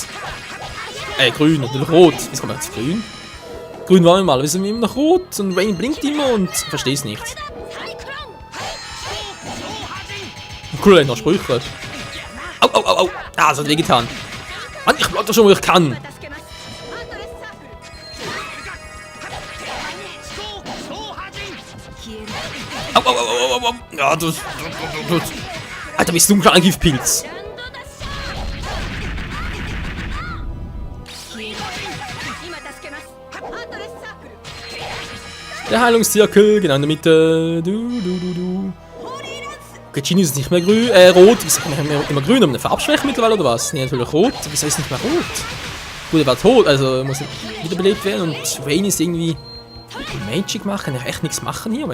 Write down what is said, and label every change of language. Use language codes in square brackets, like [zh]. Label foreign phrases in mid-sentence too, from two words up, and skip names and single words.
[de] Grün, natürlich rot. Jetzt kommen wir jetzt grün. Grün waren wir mal, wir sind immer noch rot und Wayne blinkt immer und ich verstehe es nicht. Cool, noch Sprüche. Au, au, au, au. Ah, das hat wehgetan. Mann, ich bleib doch schon, wo ich kann. [ja] 助けます。アンドレスサークル。 [de] Au, au, au, au, au, au. Ja, das. Alter, bist du ein kleiner Giftpilz. [ja] ランドダッシャー。今助けます。アンドレスサークル。 [de] Der Heilungszirkel, genau in der Mitte. Okay, Genie ist nicht mehr grün, rot. Wieso kann ich immer grün? Haben eine Farbschwäche mittlerweile oder was? Nee, natürlich rot. Wieso ist nicht mehr rot? Gut, er war tot, also muss wiederbelebt werden. Und Wayne ist irgendwie Magic machen. Kann ich echt nichts machen hier?